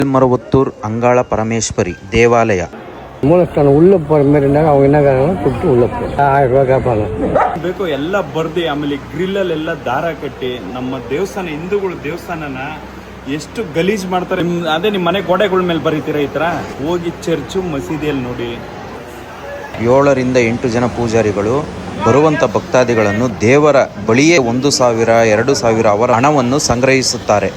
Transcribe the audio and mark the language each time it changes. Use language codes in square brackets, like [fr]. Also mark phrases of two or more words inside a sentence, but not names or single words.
[ta] மேல்மருவத்தூர் அங்காள பரமேஸ்வரி தேவாலய மூலஸ்தானம் உள்ள போகிற மாதிரி இருந்தாங்க. அவங்க என்ன கூப்பிட்டு உள்ள போய் 1000 ರೂಪಾಯಿ கேட்பாங்க. [kn] ಬೇಕು ಎಲ್ಲ ಬರ್ದಿ ಆಮೇಲೆ ಗ್ರಿಲ್ಲಲ್ಲೆಲ್ಲ ದಾರ ಕಟ್ಟಿ ನಮ್ಮ ದೇವಸ್ಥಾನ ಹಿಂದೂಗಳು ದೇವಸ್ಥಾನನ ಎಷ್ಟು ಗಲೀಜ್ ಮಾಡ್ತಾರೆ. ಅದೇ ನಿಮ್ಮ ಮನೆ ಗೋಡೆಗಳ ಮೇಲೆ ಬರೀತೀರಾ ಈ ಥರ ಹೋಗಿ ಚರ್ಚು ಮಸೀದಿಯಲ್ಲಿ ನೋಡಿ. 7 ರಿಂದ 8 ಜನ ಪೂಜಾರಿಗಳು ಬರುವಂಥ ಭಕ್ತಾದಿಗಳನ್ನು ದೇವರ ಬಳಿಯೇ 1,000 2,000 ಅವರ ಹಣವನ್ನು ಸಂಗ್ರಹಿಸುತ್ತಾರೆ.